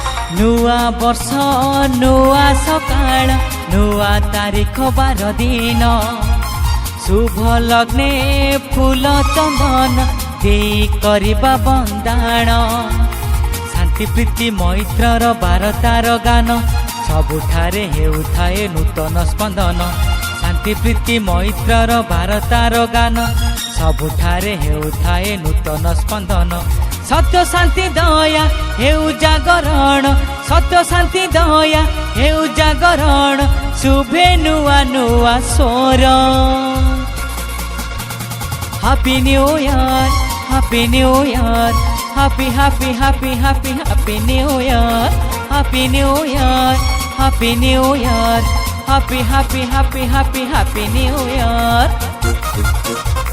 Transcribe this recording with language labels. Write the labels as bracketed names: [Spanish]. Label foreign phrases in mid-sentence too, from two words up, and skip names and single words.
[Odia] ନୂଆ ବର୍ଷ ନୂଆ ସକାଳ ନୂଆ ତାରିଖ 12 ଦିନ ଶୁଭ ଲଗ୍ନେ ଫୁଲ ଚନ୍ଦନ ଦେ କରିବା ବନ୍ଦାଣ ଶାନ୍ତି ପ୍ରୀତି ମୈତ୍ରର ବାରତାର ଗାନ ସବୁଠାରେ ହେଉଥାଏ ନୂତନ ସ୍ପନ୍ଦନ ଶାନ୍ତି ପ୍ରୀତି ମୈତ୍ରର ବାରତାର ଗାନ ସବୁଠାରେ ହେଉଥାଏ ନୂତନ ସ୍ପନ୍ଦନ ସତ୍ୟ ଶାନ୍ତି ଦୟା ହେଉ ଜାଗରଣ ସତ୍ୟ ଶାନ୍ତି ଦୟା ହେଉ ଜାଗରଣ ଶୁଭେ ନୂଆ ନୂଆ ସ୍ୱର [English] Happy New Year Happy New Year Happy Happy Happy Happy Happy New Year Happy New Year Happy New Year Happy Happy Happy Happy Happy New Year.